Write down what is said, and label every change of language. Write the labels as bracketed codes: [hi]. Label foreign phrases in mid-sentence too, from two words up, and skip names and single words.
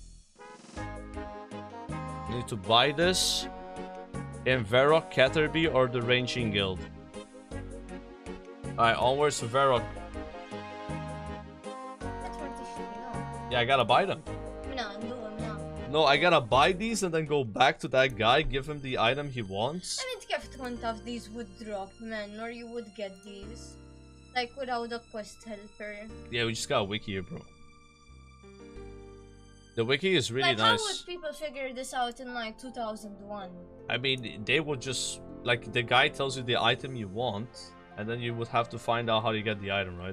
[en] You need to buy this in Varrock, Caterby, or the Ranging Guild. Alright, onwards to Varrock. That's what this should be, no? Yeah, I gotta buy them. No, do him now. No, I gotta buy these and then go back to that guy, give him the item he wants. I mean, [mt] kif tkun taf [en] these would drop, man, or you would get these. Like, without a quest helper. Yeah, we just got a wiki here, bro. The wiki is really like, how nice. would people figure this out in, like, 2001? I mean, they would just... Like, the guy tells you the item you want, and then you would have to find out how you get the item, right?